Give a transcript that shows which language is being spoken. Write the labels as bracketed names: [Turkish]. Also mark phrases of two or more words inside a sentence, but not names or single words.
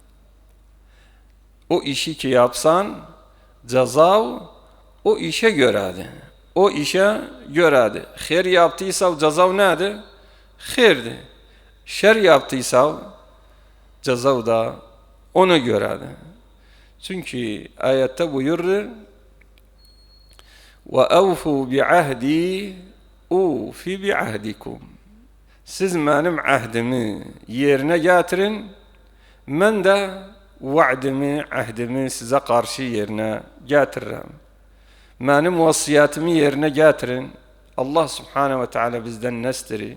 [Turkish] O işi ki yapsan, cezav o işe göredir. O işe göredir. Hayır yaptıysa cezav nedir? Hayırdır. Şer yaptıysa cezav da ona göredir. Çünkü ayette buyurur [Arabic] وَاَوْفُوا بِعَهْدِي اُوْفِ بِعَهْدِكُمْ. [Turkish] Siz benim ahdimi yerine getirin, ben de vaadimi, ahdimi size karşı yerine getiririm. Benim vasiyetimi yerine getirin. Allah [Arabic] سبحانه وتعالى [Turkish] bizden nestiri.